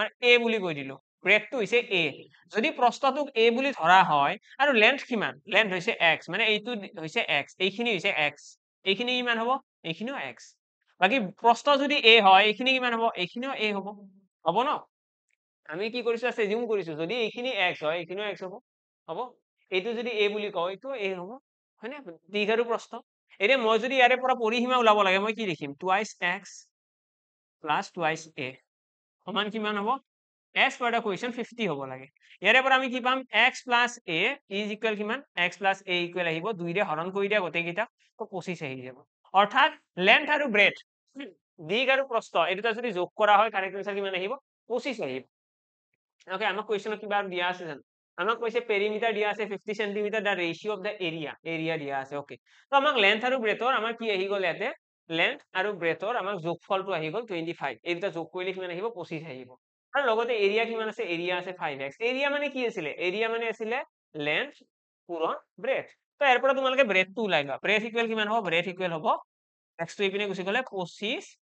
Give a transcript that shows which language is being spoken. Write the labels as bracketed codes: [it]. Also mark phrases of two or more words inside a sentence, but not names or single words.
[as] a বুলি কৈ দিলো ব্ৰেডটো হৈছে a যদি প্ৰস্থটোক a বুলি ধৰা হয় আৰু লেন্থ কিমান লেন্থ হৈছে x মানে এইটো হৈছে x এইখিনি হৈছে x এইখিনি কিমান হ'ব এইখিনিও x বাকি প্ৰস্থ যদি a হয় এইখিনি কিমান হ'ব এইখিনিও a হ'ব ন আমি কি কৰিছো এজিউম কৰিছো যদি এইখিনি x হয় এইখিনিও x হ'ব এইটো যদি a বুলি কয় এইটো a হ'ব হয়নে দীঘ আৰু প্ৰস্থ এতিয়া মই যদি ইয়াৰে পৰা পৰিসীমা ওলাব লাগে মই কি লিখিম [en] twice x plus twice a [as] সমান কিমান হ'ব [en] as per the question [as] 50 হ'ব লাগে ইয়াৰে পৰা আমি কি পাম [en] x plus a is equal [as] কিমান [en] x plus a equal [as] আহিব 2 ৰে হৰণ কৰি দিয়া গোটেই কেইটা তো 25 আহি যাব অৰ্থাৎ লেন্থ আৰু ব্ৰেডথ দীঘ আৰু প্ৰস্থ এই দুটা যদি যোগ কৰা হয় [en] correct answer [as] কিমান আহিব 25 আহিব ওকে আমাক কোৱেশ্চনত কিবা দিয়া আছে জানো আমাক কৈছে পেৰিমিটাৰ দিয়া আছে 50 সেন্টিমিটাৰ [en] the ratio of the area [as] দিয়া আছে ওকে তো আমাক লেন্থ আৰু ব্ৰেডথৰ আমাৰ কি আহি গল ইয়াতে লেন্থ আৰু ব্ৰেডথৰ আমাৰ যোগফলটো আহি গল 25 এই দুটা যোগ কৰিলে কিমান আহিব 25 আহিব আৰু লগতে এৰিয়া কিমান আছে এৰিয়া আছে 5x এৰিয়া মানে কি আছিল এৰিয়া মানে আছিল লেন্থ পূৰণ ব্ৰেড তো ইয়াৰ পৰা তোমালোকে ব্ৰেডটো ওলাই লোৱা [en] breadth equal [as] কিমান হ'ব [en] breadth equal [as] হ'ব x টো ইপিনে গুছি গলে 25